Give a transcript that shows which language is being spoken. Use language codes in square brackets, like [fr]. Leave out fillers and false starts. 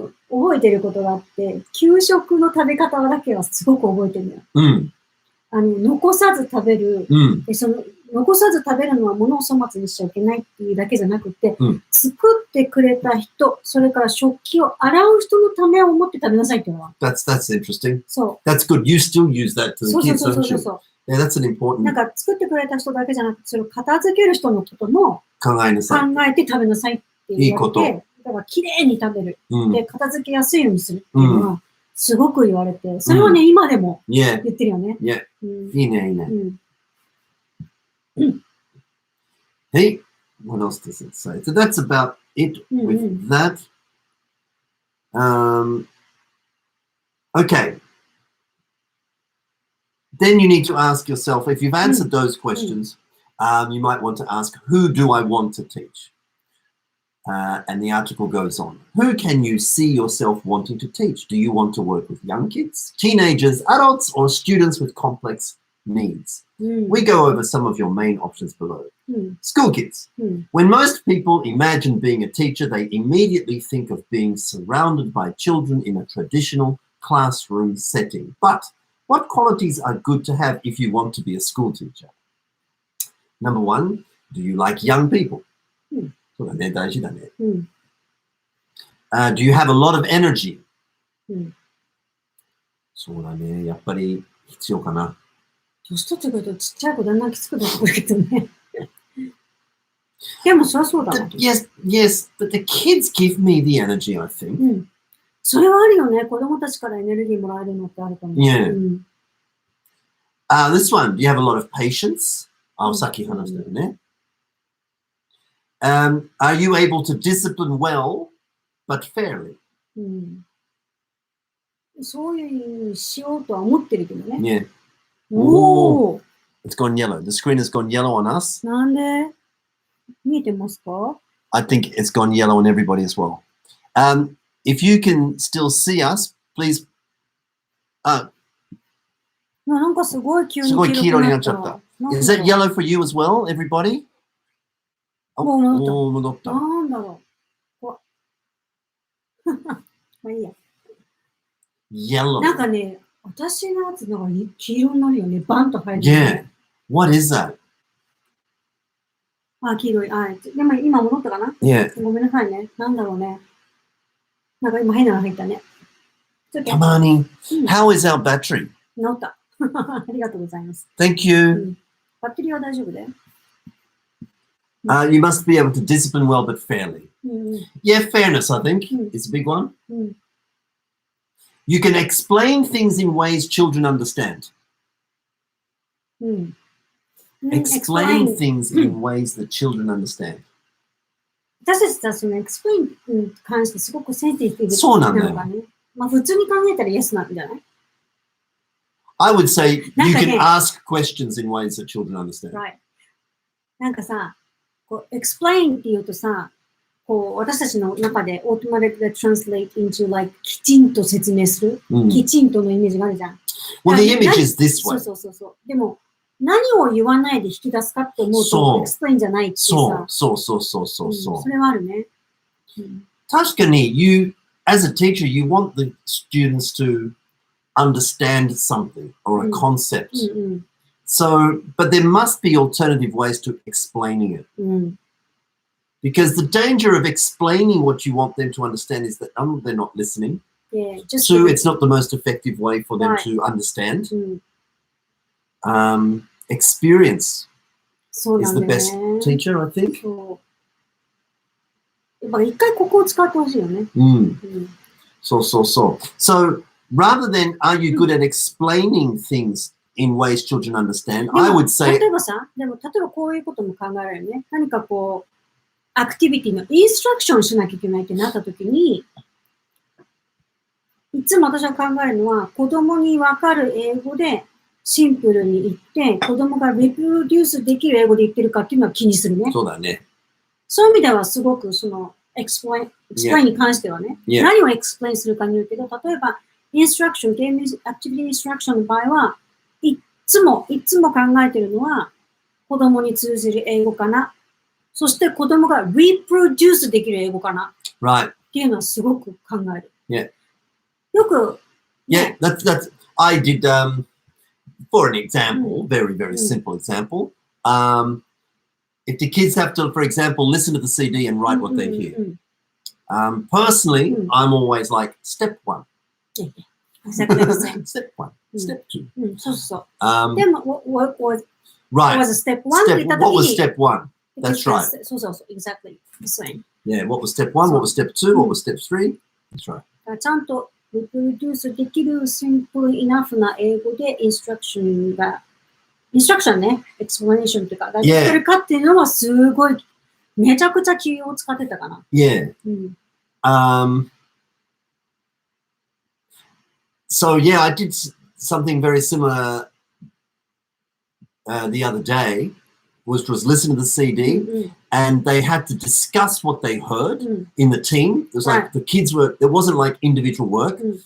[ja] 覚えてることがあって、給食の食べ方だけはすごく覚えてるのよ。残さず食べる、残さず食べるのは物を粗末にしちゃいけないっていうだけじゃなくて、作ってくれた人、それから食器を洗う人のためを思って食べなさいっていうのは。 [en] That's interesting. [ja] そう。 [en] That's good. You still use that to the kids, [ja] そう [en] don't you? Yeah, that's an important. [ja] なんか作ってくれた人だけじゃなくて、それを片付ける人のことも考えて食べなさいって言われて、だから綺麗に食べる。で、片付けやすいようにするっていうのは、すごく言われて、それはね、今でも言ってるよね。いいね、いいね。 [en] Hey, what else does it say? So that's about it with that. Okay. Then you need to ask yourself, if you've answered those questions, you might want to ask, who do I want to teach? And the article goes on. Who can you see yourself wanting to teach? Do you want to work with young kids, teenagers, adults, or students with complex needs? We go over some of your main options below. School kids. When most people imagine being a teacher, they immediately think of being surrounded by children in a traditional classroom setting. But what qualities are good to have if you want to be a school teacher? Number one, do you like young people? [ja] そうだね、大事だね。 [en] Do you have a lot of energy? [ja] そうだね、やっぱり必要かな。年取ってくるとちっちゃい子だんだんきつくなってくるけどね。でもそりゃそうだな。 [en] Yes, but the kids give me the energy, I think. [ja] それはあるよね。子供たちからエネルギーもらえるのってあるかも。 [en] Yeah. This one, do you have a lot of patience? [ja] さっき話したよね。 [en] Are you able to discipline well, but fairly? [ja] そういうしようとは思ってるけどね。 [en] Yeah. Oh, it's gone yellow. The screen has gone yellow on us. [ja] なんで見えてますか? [en] I think it's gone yellow on everybody as well. If you can still see us, please. [ja] なんかすごい急に黄色になっちゃった。 [en] Is that yellow for you as well, everybody? [ja] 戻った。なんだろう。まあいいや。 [en] Yellow. [ja] なんかね、私のやつなんか黄色になるよね。バンと入る、 [en] ね。Yeah. What is that? [ja] 黄色い。でも今戻ったかな？ [en] Yeah. [ja] ごめんなさいね。なんだろうね。なんか今変なの入ったね。たまに。 [en] How is our battery? [ja] 治った。ありがとうございます。 [en] Thank you. [ja] バッテリーは大丈夫だよ。 [en] You must be able to discipline well, but fairly. Yeah, fairness, I think, is a big one. You can explain things in ways children understand. Explain things in ways that children understand. [ja] 私たちはその explain に関してすごくセンシティブで。そうなんだよ。まあ普通に考えたら yes なんじゃない？ [en] I would say you can ask questions in ways that children understand. Right. [ja] なんかさ、こう explain って言うとさ、こう私たちの中で [en] automatically translate into like [ja] きちんと説明する、きちんとのイメージがあるじゃん。 [en] Well, the image is this way. [ja] そう。でも何を言わないで引き出すかって思うと explain じゃないってさ。そう。それはあるね。確かに [en] you, as a teacher, you want the students to understand something or a concept. So, but there must be alternative ways to explaining it. Because the danger of explaining what you want them to understand is that they're not listening. Two, it's not the most effective way for them to understand. Experience is the best teacher, I think. [ja] 一回ここを使ってほしいよね。そうそうそう。 [en] So, rather than are you good at explaining things in ways children understand, I would say... [ja] 例えばこういうことも考えられるね。何かこう、アクティビティのインストラクションしなきゃいけないってなったときに、いつも私が考えるのは、子供にわかる英語でシンプルに言って、子供がリプロデュースできる英語で言ってるかっていうのは気にするね。そうだね。そういう意味ではすごくその、explain に関してはね、何を explain するかによるけど、例えば、インストラクション、ゲームアクティビティインストラクションの場合は、いつも考えてるのは、子供に通じる英語かな。そして子供が reproduce できる英語かな。 [en] Right. [ja] っていうのはすごく考える。 [en] Yeah. [ja] よく、 [en] Yeah, that's, I did, for an example, very, very simple example, if the kids have to, for example, listen to the CD and write what they hear. Personally, I'm always like, step one. Exactly the same. Step one. Step two. [ja] そうそう。でも、 [en] what was step one? What was step one? That's right. [ja] そうそうそう。 [en] Exactly the same. Yeah, what was step one? What was step two? What was step three? That's right. [ja] ちゃんとリプロデュースできるシンプルイナフな英語でインストラクションね、エクスプラネーションというか、ができるかっていうのはすごい、めちゃくちゃ気を使ってたかな。 [en] Yeah. So, yeah, I did something very similar the other day, which was listen to the CD, and they had to discuss what they heard in the team. It was like the kids were, it wasn't like individual work.